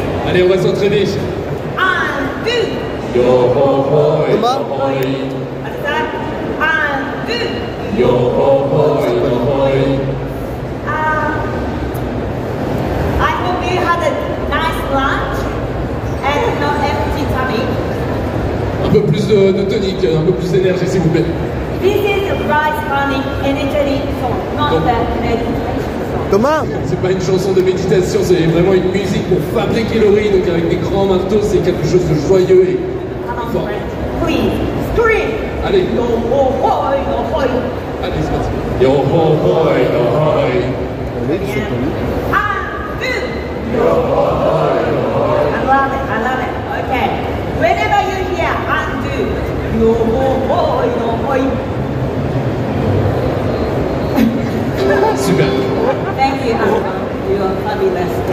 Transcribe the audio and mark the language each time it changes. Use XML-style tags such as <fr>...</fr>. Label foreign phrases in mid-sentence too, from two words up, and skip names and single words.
<fr>Allez, on va s'entraîner. 1, 2. Yo ho ho, yo Thomas. ho. 1, 2. Yo ho ho, yo ho.</fr> <en>I hope you had a nice lunch and no empty tummy.</en> <fr>Un peu plus de tonique, un peu plus d'énergie s'il vous plaît.</fr> <en>This is a rice running energetic song, not the meditation song. Thomas.</en> <fr>C'est pas une chanson de méditation, c'est vraiment une musique pour fabriquer le riz, donc avec des grands marteaux, c'est quelque chose de joyeux et fort.</fr> <en>Please, scream.</en> <fr>Allez. Yo ho ho, yo ho. Allez, c'est parti. Yo ho ho, yo ho.</fr> <en>I love it. Okay. Whenever you hear undo, yo ho ho, yo ho. Super. Thank you, Anna. You are fabulous.</en>